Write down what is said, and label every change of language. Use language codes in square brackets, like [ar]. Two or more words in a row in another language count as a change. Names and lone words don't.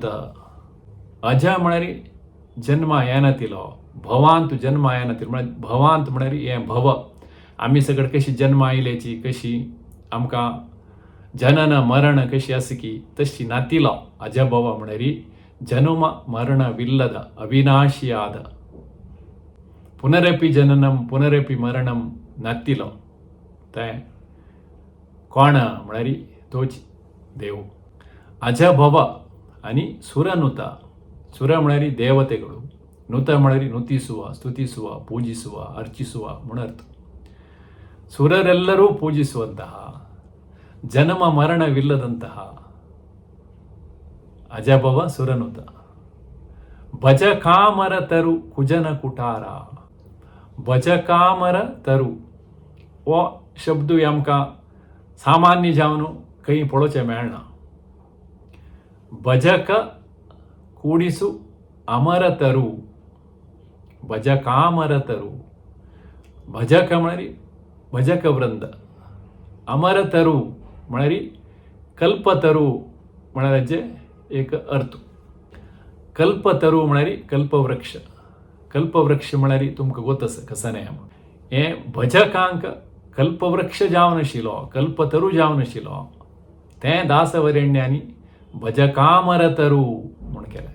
[kok] अज म्हळ्यार जन्म येनातिलो, भवांत जन्म येनातिलो म्हळ्यार भवांत म्हळ्यार हें भव. आमी सगळे कशी जन्म आयल्याची कशी आमकां जनन मरण कशी आसा की तशी नातिलो अजभव म्हळ्यार जन्म मरणविल्लद अविनाशी आद [sa] पुनरपि जननम पुनरपि मरणम [kok] नातिलो तें कोण म्हळ्यार तोच देव. अजभव आनी सुरनुत. सुर म्हळ्यार [kn] देवतेಗಳು, ನುತ म्हळ्यार ನುತಿಸುವ ಸ್ತುತಿಸುವ ಪೂಜಿಸುವ ಅರ್ಚಿಸುವ [kok] म्हणून अर्थ. [kn] ಸುರರೆಲ್ಲರೂ ಪೂಜಿಸುವಂತಹ ಜನ್ಮ ಮರಣವಿಲ್ಲದಂತಹ ಅಜಭವ ಸುರನುತ. ಭಜ ಕಾಮರ ತರು ಕುಜನ ಕುಟಾರ. ಭಜ ಕಾಮರ ತರು [kok] हो शब्द आमकां सामान्य जावन खंय पळोवचें मेळना. [kn] ಭಜಕ ಕುಡಿಸು ಅಮರ ತರು ಭಜ ಕಾಮರ ತರು. [kok] भजक म्हळ्यार भजक वृंद, अमर तरु म्हळ्यार कल्पतरू म्हळ्यार हाजे एक अर्थ. कल्पतरू म्हळ्यार कल्पवृक्ष. कल्पवृक्ष म्हळ्यार तुमकां गोत आसा कसाने हें भजकांक कल्पवृक्ष जावन आशिल्लो कल्पतरू जावन आशिल्लो तें दासवरेण्यांनी भजकामरतरू म्हूण केलें.